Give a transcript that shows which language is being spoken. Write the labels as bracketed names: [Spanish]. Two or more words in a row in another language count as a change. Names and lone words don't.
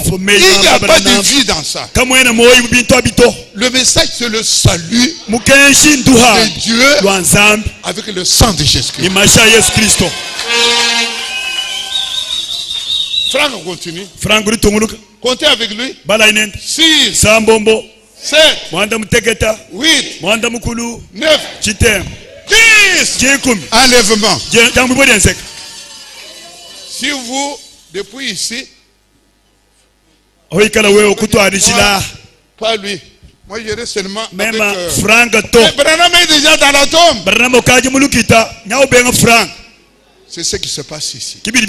[French] Il n'y a pas de vie dans ça. Le message c'est le salut de Dieu avec le sang de Jésus-Christ. Franck continue. Franck Rutunguluka. Comptez avec lui. Balainen. 6. Sambombo. 7. Mwanda Mutegeta. 8. Mwanda Mukulu. 9. Chitem. 10. Enlèvement. Si vous, depuis ici, pas lui. Moi, j'irai seulement avec... Franck Branham est déjà dans la tombe. C'est ce qui se passe ici.